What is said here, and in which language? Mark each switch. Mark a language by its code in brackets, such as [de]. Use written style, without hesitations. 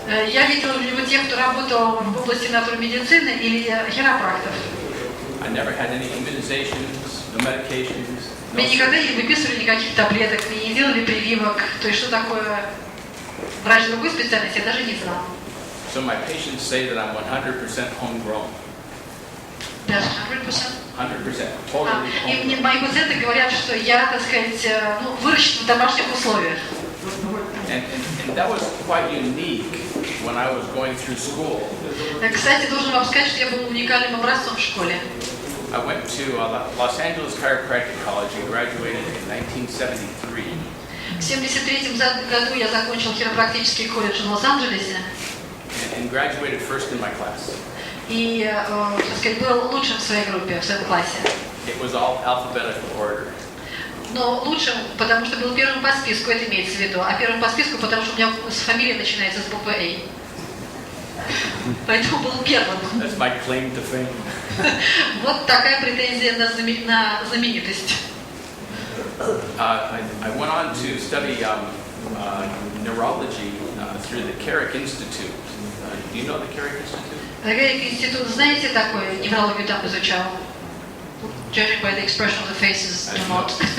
[ru] Я видела либо тех, кто работал в области натурмедицины, или хиропрактов. [en] I never had any immunizations, no medications. [ru] Мне никогда не выписывали никаких таблеток, мне не делали прививок. То есть, что такое врач другой специальности, я даже не знала. [en] So my patients say that I'm 100% homegrown. [ru] Даже 100%. [en] 100%. Totally [ru] И [en] homegrown. [ru] мне мои пациенты говорят, что я, так сказать, выращен в домашних условиях. [en] And that was quite unique when I was going through school. [ru] Кстати, должен вам сказать, что я был уникальным образцом в школе. [en] I went to Los Angeles Chiropractic College and graduated in 1973. [ru] В 1973 году я закончил хиропрактический колледж в Лос-Анджелесе. [en] And graduated first in my class. [ru] И, так сказать, был лучшим в своей группе, в своем классе. [en] It was all alphabetical order. [ru] Но лучшим, потому что был первым по списку, это имеется в виду. А первым по списку, потому что у меня фамилия начинается с буквы A. Поэтому был первым. [en] That's my claim to fame. [ru] Вот такая претензия на знаменитость. [en] I went on to study neurology through the Carrick Institute. Do you know the Carrick Institute? [ru] Carrick институт, знаете, такой, неврологию там изучал. [en] Judging by the expression of the faces, do not.